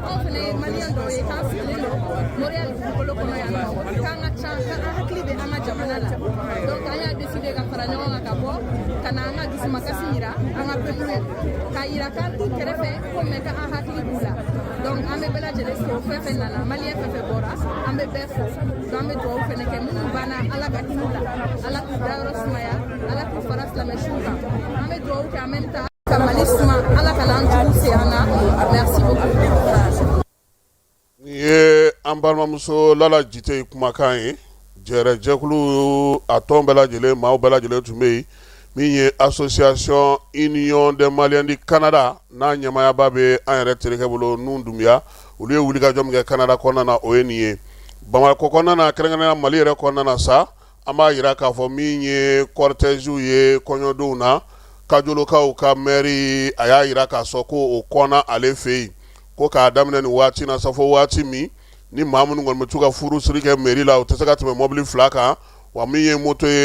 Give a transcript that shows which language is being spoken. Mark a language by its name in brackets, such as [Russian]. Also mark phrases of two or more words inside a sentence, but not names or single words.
[Bambara] anw fana ye Malien dɔw ye k'an sigilen don Montréal dugukolo kɔnɔ yan nɔ k'an ka ca k'an hakili bɛ an ka jamana la donc an y'a décidé ka fara ɲɔgɔn kan ka bɔ ka na an ka dusumakasi yira an ka peuple k'a yira k'an t'u kɛrɛfɛ ko mais k'an hakili b'u la donc an bɛ bɛɛ lajɛlen fo fɛn fɛn nana maliyɛn fɛn fɛn bɔra an bɛ bɛɛ fo donc an bɛ dugawu fɛnɛ kɛ minnu banna ala ka hinɛ la ala k'u dayɔrɔ sumaya ala k'u fara silamɛsiw kan an bɛ dugawu kɛ [French] en même temps [Bambara] ka mali suma ala ka n'an jugu se an na [French] merci beaucoup. [Bambara] Ni ye an balimamuso Lala Jite ye kumakan ye jɛrɛjɛkulu a tɔn bɛɛ lajɛlen maaw bɛɛ lajɛlen tun bɛ yen min ye association union des maliens du Canada n'a ɲɛmayaba bɛ an yɛrɛ terikɛ bolo Nun Dunbiya olu ye wulikajɔ min kɛ Canada kɔnɔna na o ye nin ye Bamakɔ kɔnɔna na kɛrɛnkɛrɛnnenya Mali yɛrɛ kɔnɔna na sa an b'a yira k'a fɔ min ye cortège ye kɔɲɔdonw na Kajolokaw ka maire a y'a yira k'a sɔn ko o kɔnna ale fɛ yen ko k'a daminɛ nin waati na sa fo waati min ni maa minnu kɔni bɛ to ka furusiri kɛ mairie la o tɛ se ka tɛmɛ mɔbili 2 kan wa min ye moto